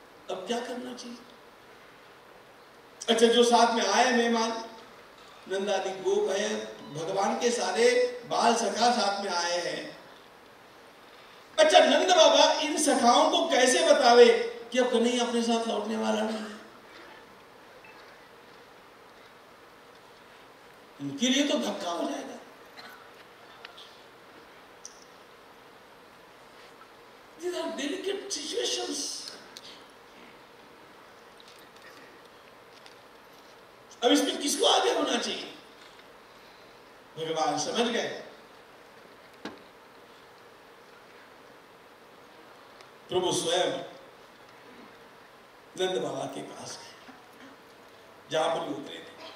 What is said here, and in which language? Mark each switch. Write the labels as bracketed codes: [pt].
[hi] अब क्या करना चाहिए? अच्छा, जो साथ में आए मेहमान नंदादि गोप है, भगवान के सारे बाल सखा साथ में आए हैं। अच्छा, नंद बाबा इन सखाओं को कैसे बतावे कि अब कन्हैया अपने साथ लौटने वाला नहीं है? उनके लिए तो धक्का हो जाएगा। [en] These are delicate situations. [hi] अब इसमें किसको आगे होना चाहिए? भगवान समझ गए। प्रभु स्वयं नंद बाबा के पास गए, जहां पर उतरे थे।